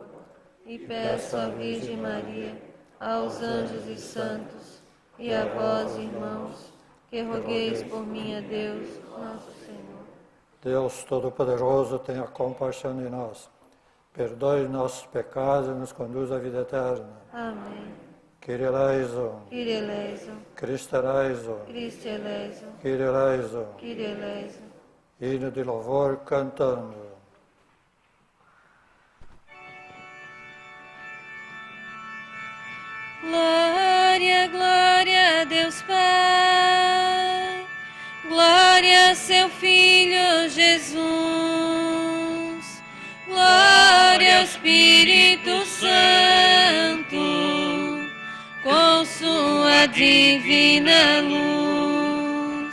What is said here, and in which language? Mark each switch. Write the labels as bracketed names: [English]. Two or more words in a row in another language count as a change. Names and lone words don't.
[Portuguese] E peço à Virgem Maria, aos anjos e santos, e a vós, irmãos, que rogueis por mim a Deus, nosso Senhor. Deus Todo-Poderoso, tenha compaixão de nós, perdoe nossos pecados e nos conduz à vida eterna. Amém. [Greek] Κύριε ελέησον, Κύριε ελέησον, Χριστέ ελέησον, Χριστέ ελέησον, Κύριε ελέησον, Κύριε ελέησον. [Portuguese] hino de louvor cantando. Glória, glória a Deus Pai, glória a seu Filho Jesus, glória ao Espírito Santo, com sua divina luz.